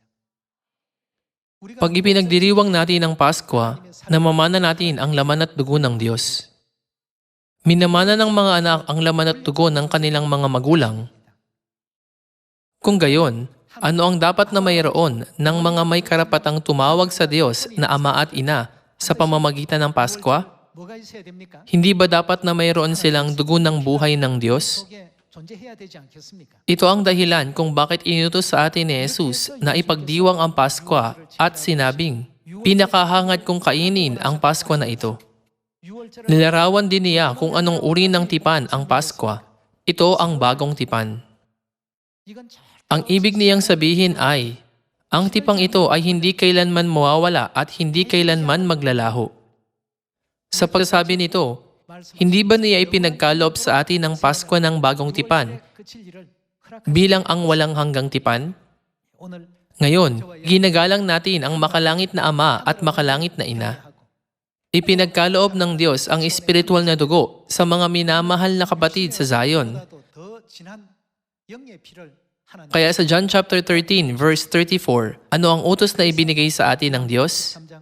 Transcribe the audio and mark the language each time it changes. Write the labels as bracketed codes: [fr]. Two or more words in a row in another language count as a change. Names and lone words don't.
[tl] Pag ipinagdiriwang natin ang Paskwa, namamana natin ang laman at dugo ng Diyos. Minamana ng mga anak ang laman at dugo ng kanilang mga magulang. Kung gayon, ano ang dapat na mayroon ng mga may karapatang tumawag sa Diyos na Ama at Ina sa pamamagitan ng Paskwa? [ko] 뭐가 있어야 됩니까? [tl] Hindi ba dapat na mayroon silang dugo ng buhay ng Diyos? [ko] 속에 존재해야 되지 않겠습니까? [tl] Ito ang dahilan kung bakit inutos sa atin ni Jesus na ipagdiwang ang Paskwa at sinabing, "Pinakahangad kong kainin ang Paskwa na ito." [ko] 6월절을 [tl] Nilarawan din niya kung anong uri ng tipan ang Paskwa. Ito ang bagong tipan. [ko] 이건 잘 [tl] Ang ibig niyang sabihin ay, ang tipang ito ay hindi kailanman mawawala at hindi kailanman maglalaho. Sa pagsasabi nito, hindi ba niya ipinagkaloob sa atin ang Paskwa ng bagong tipan [ko] 그칠 일을 허락. [tl] bilang ang walang hanggang tipan? [ko] 오늘 [tl] Ngayon, ginagalang natin ang makalangit na Ama at makalangit na Ina. Ipinagkaloob ng Diyos ang espiritual na dugo sa mga minamahal na kapatid sa Zion. Kaya sa John [en] chapter 13 verse 34, [tl] ano ang utos na ibinigay sa atin ng Diyos?